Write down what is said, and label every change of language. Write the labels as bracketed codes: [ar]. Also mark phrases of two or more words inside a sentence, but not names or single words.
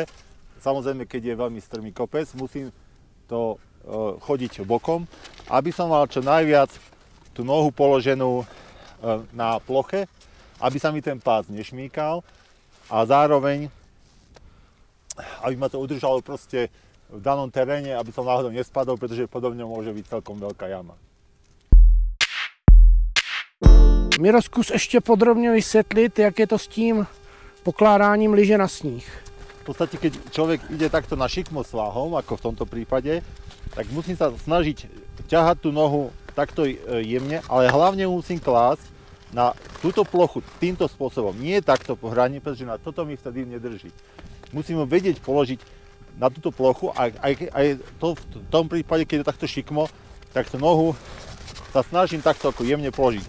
[sk] Samozrejme, keď je veľmi strmý kopec, musím to chodiť bokom, aby som mal čo najviac tú nohu položenú na ploche, aby sa mi ten pás nešmýkal a zároveň aby ma to udržalo proste v danom teréne, aby som náhodou nespadol, pretože podobne môže byť celkom veľká jama. [cs] Miro, zkus ještě podrobně vysvětlit, jak je to s tím pokládáním lyže na sníh. [sk] V podstate, keď človek ide takto na šikmosvahom, ako v tomto prípade, tak musím sa snažiť ťahať tú nohu takto jemne, ale hlavne musím klásť na túto plochu týmto spôsobom. Nie takto po hrani, pretože na toto mi vtedy nedrží. Musíme vedieť položiť na túto plochu a aj to v tom prípade, keď je takto šikmo, tak tú nohu sa snažím takto ako jemne položiť.